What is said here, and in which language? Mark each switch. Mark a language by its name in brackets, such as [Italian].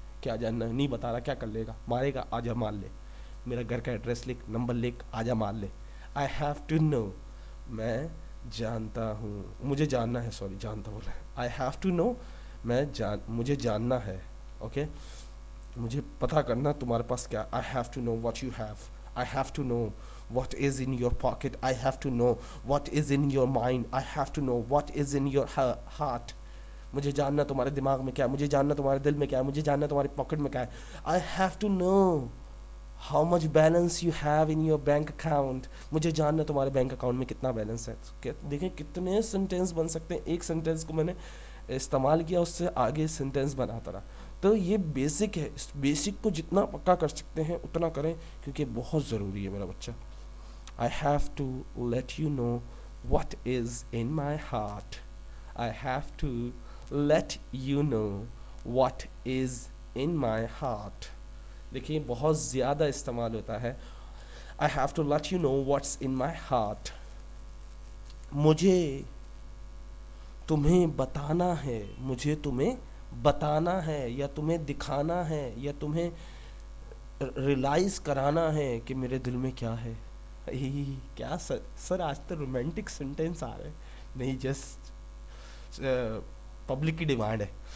[Urdu] کیا جاننا ہے؟ نہیں بتا رہا، کیا کر لے گا؟ مارے گا، آجا مار لے. میرا گھر کا ایڈریس لکھ، نمبر لکھ، آجا مار لے. [English] I have to know, [Urdu] میں جانتا ہوں، مجھے جاننا ہے، سوری جانتا ہوں. [English] I have to know, [Urdu] مجھے جاننا ہے. اوکے، مجھے پتہ کرنا تمہارے پاس کیا. [English] I have to know what you have. I have to know what is in your pocket. I have to know what is in your mind. I have to know what is in your heart. [Urdu] مجھے جاننا تمہارے دماغ میں کیا ہے، مجھے جاننا تمہارے دل میں کیا ہے، مجھے جاننا تمہاری پاکٹ میں کیا ہے. [English] I have to know how much balance you have in your bank account. [Urdu] مجھے جاننا تمہارے بینک اکاؤنٹ میں کتنا بیلنس ہے. دیکھیں کتنے سینٹینس بن سکتے ہیں، ایک سینٹینس کو میں نے استعمال کیا، اس سے آگے سینٹینس بناتا رہا. تو یہ بیسک ہے، اس بیسک کو جتنا پکا کر سکتے ہیں اتنا کریں، کیونکہ بہت ضروری ہے میرا بچہ. [English] I have to let you know what is in my heart. I have to let you know what is in my heart. [Urdu] دیکھیے بہت زیادہ استعمال ہوتا ہے. [English] I have to let you know what's in my heart. [Urdu] مجھے تمہیں بتانا ہے، مجھے تمہیں بتانا ہے، یا تمہیں دکھانا ہے، یا تمہیں ریلائز کرانا ہے کہ میرے دل میں کیا ہے. کیا سر آج تو رومانٹک سینٹینس آ رہے ہیں، نہیں جسٹ پبلک کی ڈیمانڈ ہے.